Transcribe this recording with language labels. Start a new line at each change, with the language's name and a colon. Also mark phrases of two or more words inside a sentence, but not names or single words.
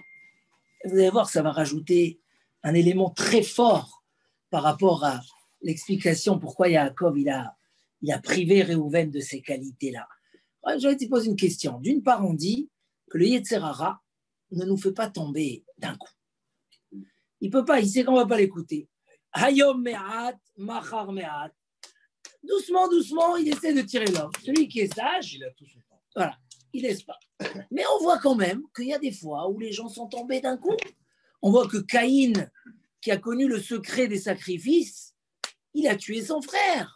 French: Et vous allez voir, ça va rajouter un élément très fort par rapport à l'explication pourquoi Yaakov il a privé Réhouven de ces qualités-là. Je vais te poser une question. D'une part, on dit que le
Hebrew: יצר הרע
French: ne nous fait pas tomber d'un coup. Il peut pas, il sait qu'on ne va pas l'écouter.
Hebrew: היום מעט, מחר מעט.
French: Doucement, il essaie de tirer l'homme. Celui qui est sage, il a tout son temps. Voilà, il laisse pas. Mais on voit quand même qu'il y a des fois où les gens sont tombés d'un coup. On voit que Caïn, qui a connu le secret des sacrifices, il a tué son frère.